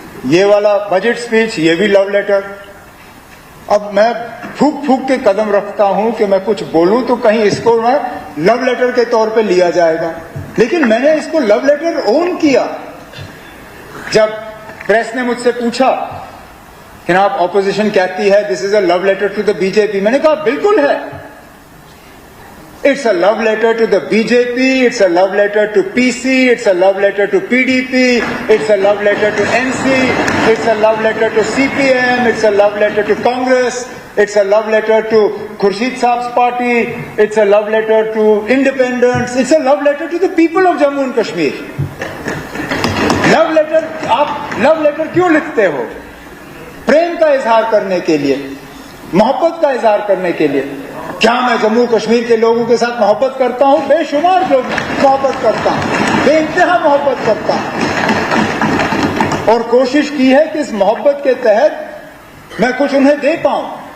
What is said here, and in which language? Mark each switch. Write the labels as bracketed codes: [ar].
[hi] ये वाला budget speech, ये भी लव लेटर। अब मैं फूक फूक के कदम रखता हूं कि मैं कुछ बोलूं तो कहीं इसको मैं लव लेटर के तौर पे लिया जाएगा, लेकिन मैंने इसको लव लेटर ओन किया। जब प्रेस ने मुझसे पूछा कि ना आप ऑपोजिशन कहती है [en] this is a love letter to the BJP, [hi] मैंने कहा बिल्कुल है। [en] It's a love letter to the BJP, it's a love letter to PC, it's a love letter to PDP, it's a love letter to NC, it's a love letter to CPM, it's a love letter to Congress, it's a love letter to Khurshid Saab's party, it's a love letter to independents, it's a love letter to the people of Jammu and Kashmir. [hi] Love letter, आप love letter क्यों लिखते हो? प्रेम का इजहार करने के लिए, मोहब्बत का इजहार करने के लिए। क्या मैं जम्मू कश्मीर के लोगों के साथ मोहब्बत करता हूं? बेशुमार लोग मोहब्बत करता हूं, बेइंतहा मोहब्बत करता हूं, और कोशिश की है कि इस मोहब्बत के तहत मैं कुछ उन्हें दे पाऊं।